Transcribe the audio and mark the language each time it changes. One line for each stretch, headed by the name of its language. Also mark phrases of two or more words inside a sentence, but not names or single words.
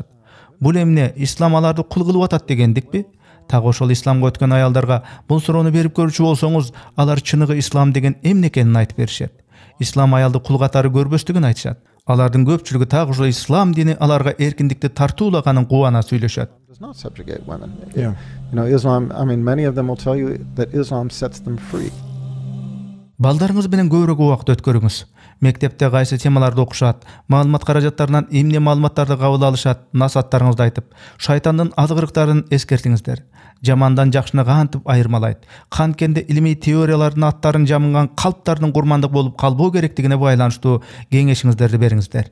Kyrgyz: Бул эмне ислам аларды кул кылып атат дегендикпи? Так ошол исламга өткөн аялдарга бул суроону берип көрчү болсоңуз, алар чыныгы ислам деген эмне экенин айтып беришет. Ислам аялды кул катары көрбөстүгүн айтышат. Алардын көпчүлүгү так ошол ислам дини аларга эркиндикти тартуулаганын кубана сүйлөшөт.
English: does not subjugate women. You know, Islam, I mean, many of them will tell you that Islam sets them free.
Kyrgyz: Балдарыңыз менен көбүрөөк убакыт өткөрүңүз. Мектепте кайсы темаларды окушат, маалымат каражаттарынан эмне маалыматтарды кабыл алышат, насааттарыңызды айтып, шайтандын азгырыктарын эскертиңиздер. Жамандан жакшыны кантип айырмалайт, канткенде илимий теориялардын аттарын жамынган калптардын курмандык болуп калбоо керектигине байланыштуу кеңешиңиздерди бериңиздер.